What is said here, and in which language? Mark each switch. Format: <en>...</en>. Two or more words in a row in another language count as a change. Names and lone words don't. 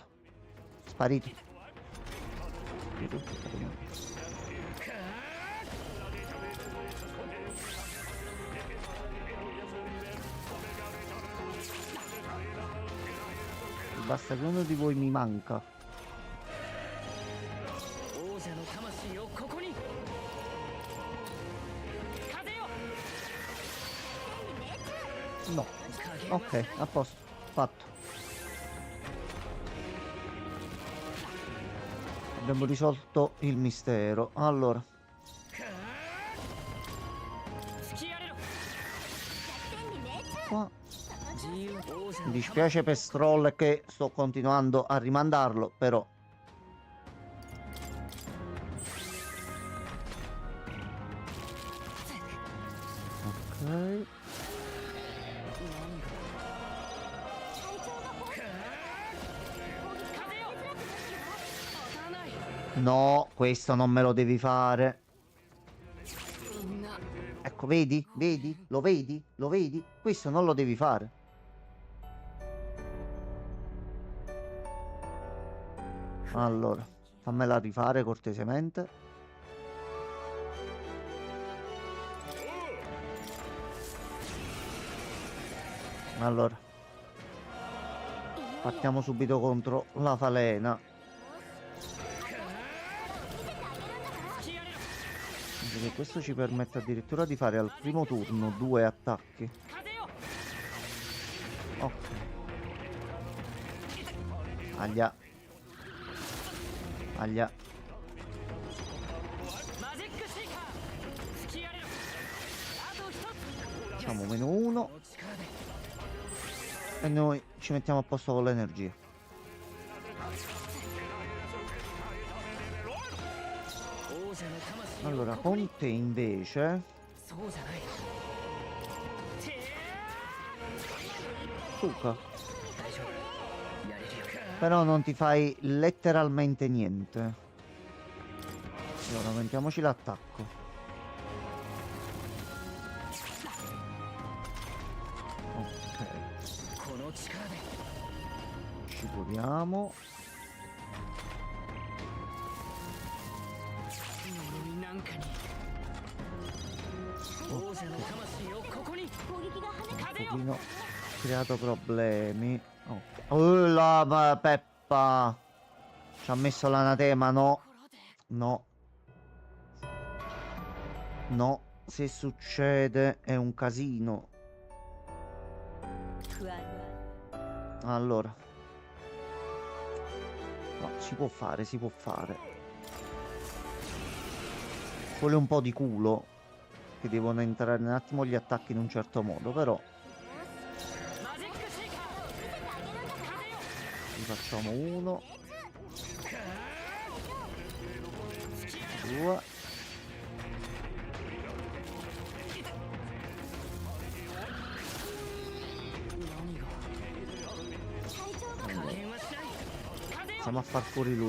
<it>Sparito. Basta che uno di voi mi manca.</it> <ja>王者の魂をここに風よ</ja> <it>No. Ok, a posto. Fatto. Abbiamo risolto il mistero. Allora,</it> <ja>突き荒れろ</ja> <it>qua.</it> <ja>自由王者</ja> <it>Mi dispiace per Stroll che sto continuando a rimandarlo, però. Ok.</it> <ja>風よ当たらない</ja> <it>No, questo non me lo devi fare.</it> <ja>みんな</ja> <it>Ecco, vedi? Vedi? Lo vedi? Lo vedi? Questo non lo devi fare. Allora, fammela rifare cortesemente. Allora, partiamo subito contro la falena.</it> <ja>突き荒れろ</ja> <it>Perché questo ci permette addirittura di fare al primo turno 2 attacchi.</it> <ja>風よ</ja> <it>Ok. Aglia. Aglia.</it> <ja>マジックシーカー突き荒れろあと一つ</ja> <it>Facciamo -1</it> <ja>この力で</ja> <it>e noi ci mettiamo a posto con l'energia.</it> <ja>王者の魂</ja> <it>Allora,</it> <ja>をここに</ja> <it>con te invece,</it> <ja>そうじゃないて</ja> <it>Suka,</it> <ja>大丈夫やれるよ</ja> <it>però non ti fai letteralmente niente. Allora, aumentiamoci l'attacco. Ok,</it> <ja>この力で</ja> <it>ci curiamo.</it> <ja>呪いなんかに王者の魂をここに攻撃が跳ね</ja> <it>Un</it> <ja>風よ</ja> <it>pochino creato problemi. Ok. Oh, la Peppa! Ci ha messo l'anatema, no. No. No. Se succede è un casino.</it> <ja>不安</ja> <it>Allora. No, si può fare, si può fare. Vuole un po' di culo. Che devono entrare un attimo gli attacchi in un certo modo, però.</it> <ja>マジックシーカー風よ</ja> <it>Ne facciamo uno. Due. Stiamo a far fuori lui.</it>